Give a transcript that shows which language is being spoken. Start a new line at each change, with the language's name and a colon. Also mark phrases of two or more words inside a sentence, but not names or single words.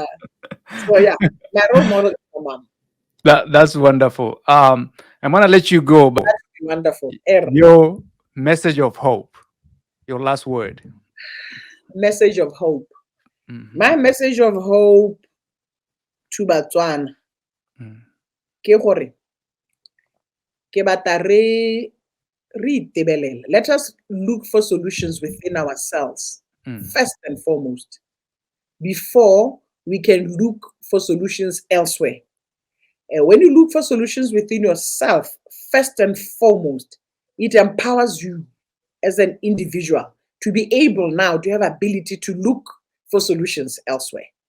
English: So yeah, my role model is my mom. That's wonderful. I'm gonna let you go, but That's wonderful. Your message of hope. Your last word. Message of hope. My message of hope to Botswana.
Tswana: Ke gore ke bata re itebelela.
English: Let us look for solutions within ourselves first and foremost, before we can look for solutions elsewhere. When you look for solutions within yourself, first and foremost, it empowers you as an individual to be able now to have ability to look for solutions elsewhere.